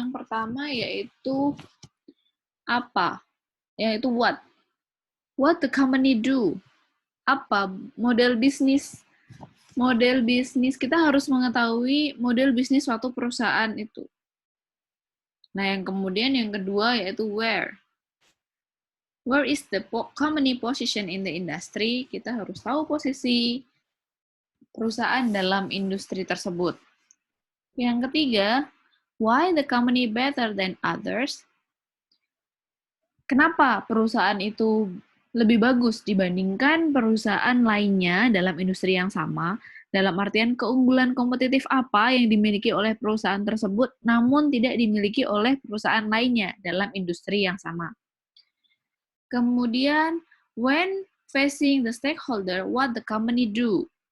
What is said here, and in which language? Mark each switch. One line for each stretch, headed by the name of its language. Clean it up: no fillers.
Indonesian: Yang pertama yaitu apa? Yaitu what.
English: What the company do?
Indonesian: Apa model bisnis? Model bisnis, kita harus mengetahui model bisnis suatu perusahaan itu. Nah, yang kemudian yang kedua yaitu where.
English: Where is the company position in the industry?
Indonesian: Kita harus tahu posisi perusahaan dalam industri tersebut. Yang ketiga,
English: why the company better than others?
Indonesian: Kenapa perusahaan itu lebih bagus dibandingkan perusahaan lainnya dalam industri yang sama? Dalam artian keunggulan kompetitif apa yang dimiliki oleh perusahaan tersebut namun tidak dimiliki oleh perusahaan lainnya dalam industri yang sama. Kemudian,
English: when facing the stakeholder, what the company do?